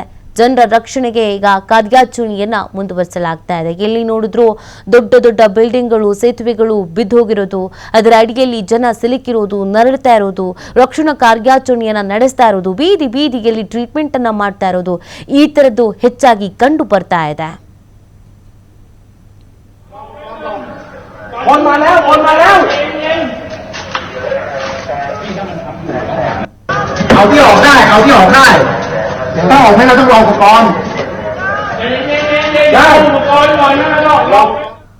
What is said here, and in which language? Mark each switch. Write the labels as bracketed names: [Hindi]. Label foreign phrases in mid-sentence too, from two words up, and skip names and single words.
[Kannada] ಜನರ ರಕ್ಷಣೆಗೆ ಈಗ ಕಾರ್ಯಾಚರಣೆಯನ್ನ ಮುಂದುವರಿಸಲಾಗ್ತಾ ಇದೆ. ಎಲ್ಲಿ ನೋಡಿದ್ರು ದೊಡ್ಡ ಬಿಲ್ಡಿಂಗ್ಗಳು, ಸೇತುವೆಗಳು ಬಿದ್ದೋಗಿರೋದು, ಅದರ ಅಡಿಯಲ್ಲಿ ಜನ ಸಿಲುಕಿರೋದು, ನರಳುತ್ತಾ ಇರೋದು, ರಕ್ಷಣಾ ಕಾರ್ಯಾಚರಣೆಯನ್ನ ನಡೆಸ್ತಾ ಇರೋದು, ಬೀದಿಯಲ್ಲಿ ಟ್ರೀಟ್ಮೆಂಟ್ ಅನ್ನ ಮಾಡ್ತಾ ಇರೋದು, ಈ ತರದ್ದು ಹೆಚ್ಚಾಗಿ ಕಂಡು ಬರ್ತಾ ಇದೆ. [Thai] เอาที่ออกได้ถ้าออกไม่เราต้องรออุปกรณ์ได้อุปกรณ์ก่อนนะ